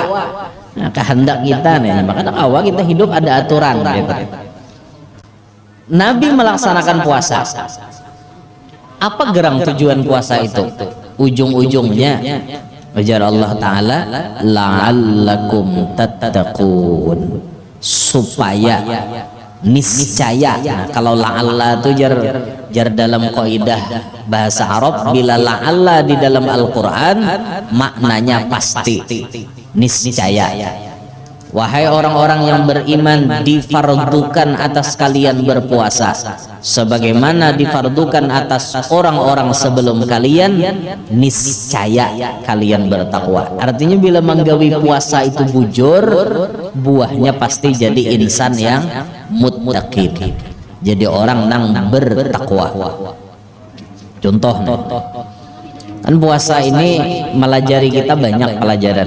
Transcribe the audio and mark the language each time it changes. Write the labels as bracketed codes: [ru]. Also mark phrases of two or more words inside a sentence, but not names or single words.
[bjn] Nah, kehendak kita nih makanya awal kita hidup ada aturan gitu. [id] Nabi melaksanakan puasa Apa gerang tujuan puasa itu? [bjn] Ujung-ujungnya ujar Allah Ta'ala [ar] لعلكم تتقون, [id] supaya niscaya. [bjn] Nah, kalau la'alla itu jar dalam kaidah bahasa Arab, bila la'alla di dalam Al-Quran maknanya pasti, niscaya. [id] Wahai orang-orang yang beriman, difardukan atas kalian berpuasa sebagaimana difardukan atas orang-orang sebelum kalian, niscaya kalian bertakwa. [bjn] Artinya bila menggawi puasa itu bujur, buahnya pasti jadi insan yang muttaqin, jadi orang nang bertakwa. Contoh nih, kan puasa ini melajari kita banyak pelajaran.